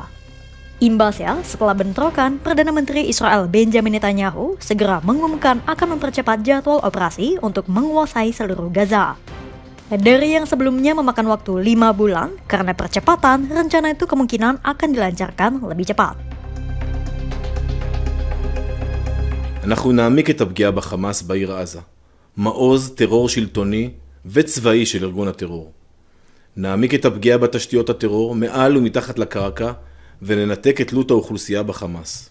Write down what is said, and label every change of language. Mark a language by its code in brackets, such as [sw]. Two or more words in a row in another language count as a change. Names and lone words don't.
[id] Imbasnya, setelah bentrokan, Perdana Menteri Israel Benjamin Netanyahu segera mengumumkan akan mempercepat jadwal operasi untuk menguasai seluruh Gaza. Dari yang sebelumnya memakan waktu 5 bulan, karena percepatan, rencana itu kemungkinan akan dilancarkan lebih cepat. [he] אנחנו נעמיק את הפגיעה בחמאס בעיר עזה, מעוז טרור שלטוני וצבאי של ארגון הטרור. נעמיק את הפגיעה בתשתיות הטרור מעל ומתחת לקרקע, וננתק את תלות האוכלוסייה בחמאס.